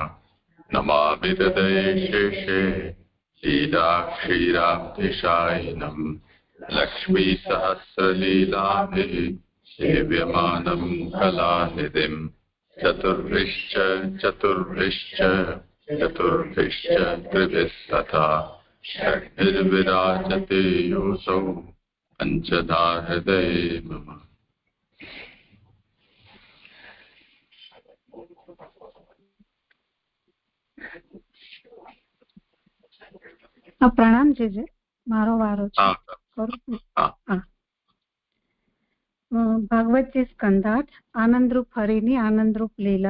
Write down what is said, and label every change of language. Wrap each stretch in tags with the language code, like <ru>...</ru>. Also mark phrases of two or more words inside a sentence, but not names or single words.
<sa>नमामि हृदये शेषे लीलाक्षीराब्धिशायिनम् लक्ष्मीसहस्रलीलाभिः सेव्यमानं कलानिधिम्। चतुर्भिश्च त्रिभिस्तथा षड्भिर्विराजते योऽसौ पञ्चधा हृदये मम।</sa> <gu>પ્રણામ છે મારો વારો છે. ભાગવતજી સ્કંધાર્થ આનંદરૂપ હરિની આનંદરૂપ લીલા.</gu>